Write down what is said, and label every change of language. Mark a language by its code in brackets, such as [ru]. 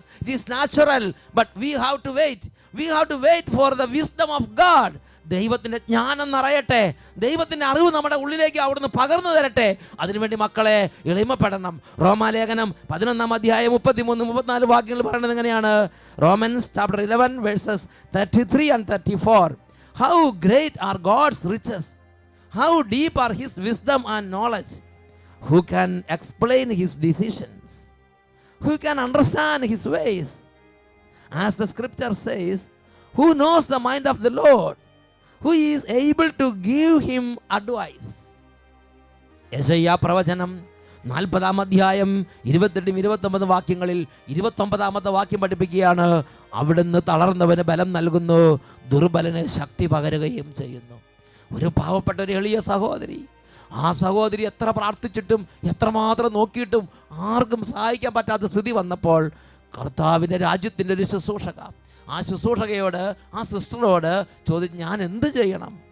[en] It is natural, but we have to wait for the wisdom of God. [ml] ദൈവത്തിൻ്റെ ജ്ഞാനം നിറയട്ടെ, ദൈവത്തിൻ്റെ അറിവ് നമ്മുടെ ഉള്ളിലേക്ക് അവിടുന്ന് പകർന്നു തരട്ടെ. അതിനുവേണ്ടി മക്കളെ എളിമപ്പെടണം. റോമാലേഖനം 11-ാം അധ്യായം 33-34 വാക്യങ്ങൾ പറയുന്നത് എങ്ങനെയാണ്? [en] Romans chapter 11 verses 33 and 34. How great are God's riches, how deep are his wisdom and knowledge, who can explain his decisions, who can understand his ways? As the scripture says, who knows the mind of the Lord, who is able to give him advice? [ml] യെശയ്യാ പ്രവചനം 40-ാം അധ്യായം 28-29 വാക്യങ്ങളിൽ 29-ാമത്തെ വാക്യം പഠിപ്പിക്കുകയാണ്, അവിടുന്ന് തളർന്നവന് ബലം നൽകുന്നു, ദുർബലന് ശക്തി പകരുകയും ചെയ്യുന്നു. ഒരു പാവപ്പെട്ട ഒരു എളിയ സഹോദരി, ആ സഹോദരി എത്ര പ്രാർത്ഥിച്ചിട്ടും എത്രമാത്രം നോക്കിയിട്ടും ആർക്കും സഹായിക്കാൻ പറ്റാത്ത സ്ഥിതി വന്നപ്പോൾ കർത്താവിൻ്റെ രാജ്യത്തിൻ്റെ ഒരു ശുശ്രൂഷക ആ ശുശ്രൂഷകയോട്, ആ സിസ്റ്ററോട് ചോദിച്ചു, ഞാൻ എന്ത് ചെയ്യണം?